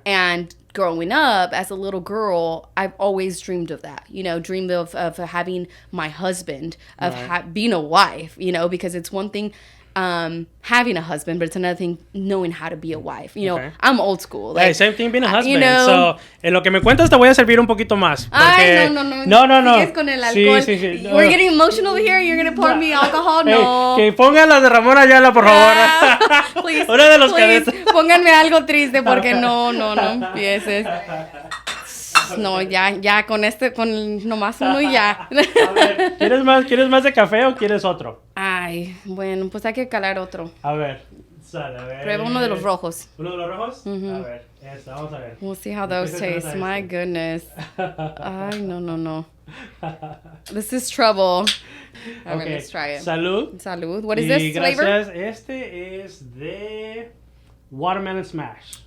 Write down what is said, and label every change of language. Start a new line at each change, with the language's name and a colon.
English: And growing up as a little girl, I've always dreamed of that, dreamed of having my husband, of being a wife, because it's one thing having a husband, but it's another thing knowing how to be a wife. Okay. I'm old school. Like, hey, same thing being a husband.
Spanish: So, en lo que me cuentas te voy a servir un poquito más. Ay, no. No. Sigues con el alcohol. Sí.
English: We're getting emotional here. You're going to pour me alcohol? No.
Spanish: Hey, que pongan las de Ramón Ayala, por favor.
English: Please,
Spanish: Una de los cadetes. Pónganme algo triste, porque no empieces. No, ya, con nomás uno y ya. A ver, ¿quieres más de café o quieres otro? Ay, bueno, pues hay que calar otro. A ver, sale, a ver. Prueba uno de los rojos. ¿Uno de los rojos? Mm-hmm. A ver, vamos a ver.
English: We'll see how those taste. My goodness.
Spanish: Ay, no.
English: This is trouble. A ver, let's try it.
Spanish: Salud.
English: What is this flavor?
Spanish: Este es de watermelon smash.